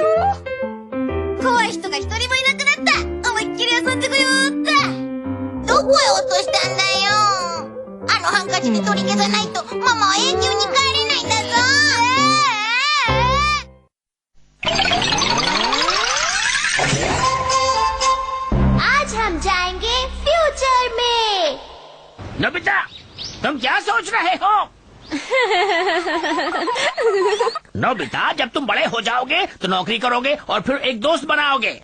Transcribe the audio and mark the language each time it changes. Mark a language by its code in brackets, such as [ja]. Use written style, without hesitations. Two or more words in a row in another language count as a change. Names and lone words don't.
[ja] 怖い人が一人もいなくなった。思いっきり遊んでこようって。どこへ落としたんだよ。あのハンカチで取り消さないとママは永久に帰れないんだぞ。 [hi] आज हम जाएंगे फ्यूचर में। नोबिता, तुम क्या सोच रहे हो? नोबिता, जब तुम बड़े हो जाओगे तो नौकरी करोगे और फिर एक दोस्त बनाओगे।